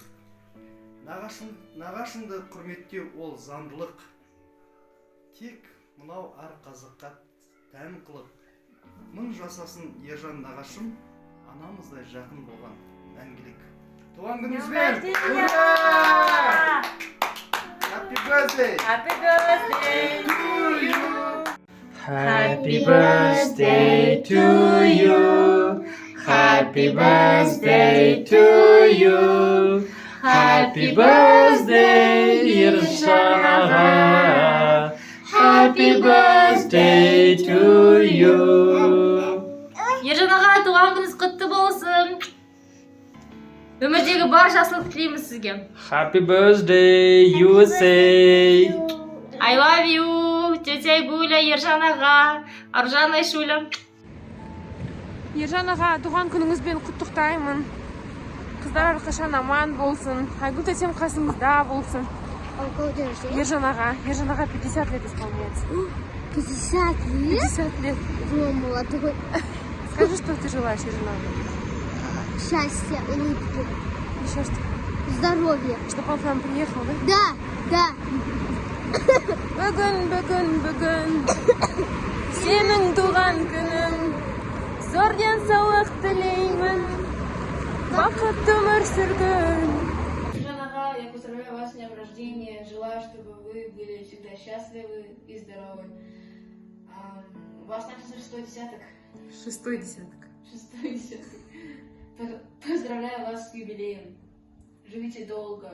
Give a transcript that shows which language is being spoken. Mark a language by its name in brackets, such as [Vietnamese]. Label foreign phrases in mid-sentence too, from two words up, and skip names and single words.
[Kazakh] Нағашыңды құрметтеу ол заңдылық. Тек мынау әр қазыққа тән қылық. Мың жасасын Ержан нағашым, анамыздай жақын болған мәңгілік. Туған күніңізбен! [English] Happy birthday! Happy birthday to you! Happy birthday to you! Happy birthday to you! Happy birthday, [Kazakh] Ержан аға! [English] Happy birthday to you! [Kazakh] Ержан аға, туған күніңіз құтты болсын! Өмірдегі бар жақсылық тілейміз сізге. [English] Happy birthday, USA! I love you, [Kazakh] тетя Айгуля, Ержан аға, Аржан Айшуля. Ержан аға, туған күніңізбен құттықтаймын. Қыздар әрқашан аман болсын. Айгүл тетем қасыңызда болсын. [Russian] Ержан аға 50 лет исполняется. 50 лет? 50 лет. Вы молодой. Скажи, что ты желаешь, Ержан аға? Счастья, улыбки, Еще что? здоровья. Чтобы он к нам приехал, да? Да. [Kazakh] Бүгін сенің туған күнің, зор денсаулық тілеймін, бақытты өмір сүргін. Ержан аға, [Russian] я поздравляю вас с днем рождения. Желаю, чтобы вы были всегда счастливы и здоровы. У вас начался 6-й десяток. 6-й десяток. 6-й десяток. Поздравляю вас с юбилеем. Живите долго.